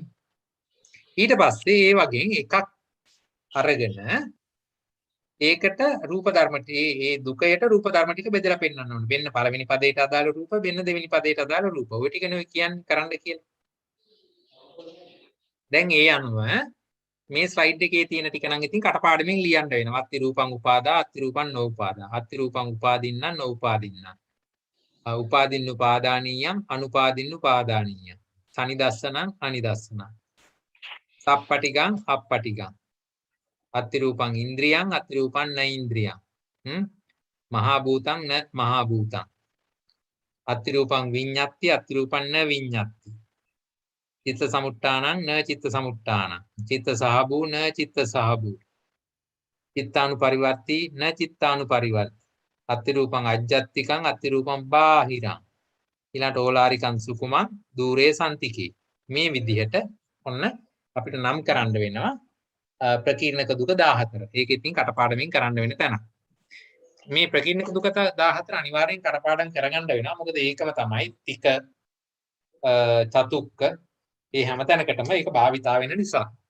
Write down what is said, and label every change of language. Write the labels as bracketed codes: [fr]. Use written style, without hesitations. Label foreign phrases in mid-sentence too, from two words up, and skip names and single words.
[si] ඊට පස්සේ ඒ වගේ එකක් අරගෙන ඒකට රූප ධර්ම ඒ දුකයට රූප ධර්ම ටික බෙදලා පෙන්නන්න ඕනේ. වෙන්න පළවෙනි පදයට අදාළ රූප, වෙන්න දෙවෙනි පදයට අදාළ රූප. ඔය ටික නෙවෙයි කියන්නේ කරන්න කියලා. දැන් ඒ අනුව මේ ස්ලයිඩ් එකේ තියෙන ටික නම් ඉතින් කටපාඩමින් ලියන්න වෙනවා. [pi] අත්ති රූපං උපාදා, අත්ති රූපං නෝඋපාදා. අත්ති රූපං උපාදින්නම් නෝඋපාදින්නම්. උපාදින්න උපාදානීයම් අනුපාදින්න උපාදානීයම්. සනිදස්සනං අනිදස්සනං. සප්පටිගං අප්පටිගං. අත්ති රූපං ඉන්ද්‍රියං අත්ති රූපං න ඉන්ද්‍රියං. මහා භූතං න මහා භූතං. අත්ති රූපං විඤ්ඤාති අත්ති රූපං න විඤ්ඤාති. චිත්ත සමුට්ඨානං න චිත්ත සමුට්ඨානං. චිත්ත සහභූ න චිත්ත සහභූ. චිත්තානුපරිවර්ති න චිත්තානුපරිවර්ති. අත්ති රූපං අජ්ජත්තිකං අත්ති රූපං බාහිරං. ඊළඟට ඕලාරිකං සුකුමං দূරේ සම්තිකේ. [si] මේ විදිහට ඔන්න අපිට නම් කරන්න වෙනවා ප්‍රකීර්ණක දුක 14. ඒක ඉතින් කටපාඩමින් කරන්න වෙන තැන. මේ ප්‍රකීර්ණක දුක 14 අනිවාර්යෙන් කටපාඩම් කරගන්න වෙනවා. මොකද ඒකම තමයි තික චතුක්ක ඒ හැම තැනකටම ඒක භාවිතා වෙන නිසා.